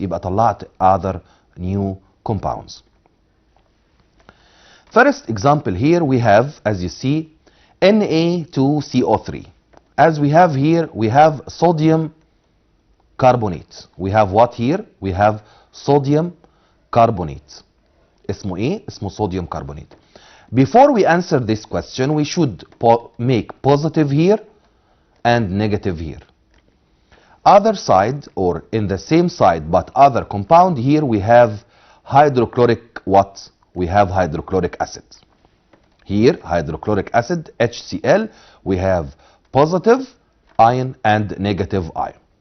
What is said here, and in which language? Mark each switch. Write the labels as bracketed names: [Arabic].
[Arabic] يبقى طلعت [English] other new compounds. First example here we have, as you see, Na2CO3. As we have here, we have sodium carbonate. We have what here? We have sodium carbonate. [Arabic] اسمه ايه؟ اسمه sodium carbonate. [English] Before we answer this question, we should make positive here and negative here. Other side, or in the same side but other compound, here we have hydrochloric what? We have hydrochloric acid. Here, hydrochloric acid, HCl, we have positive ion and negative ion.